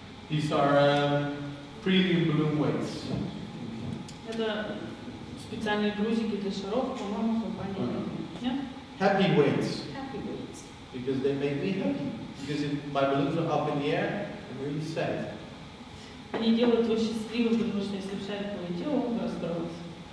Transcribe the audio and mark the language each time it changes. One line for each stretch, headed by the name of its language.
English: These are premium balloon weights.
Russian: Это специальные грузики для шаров, по-моему, компания. Нет?
English: Happy weights. Happy weights. Because they make me happy. Because if my balloons are up in the air, I'm really sad.
Russian: Они делают его счастливым, потому что если шарик полетел, он бы расстроился.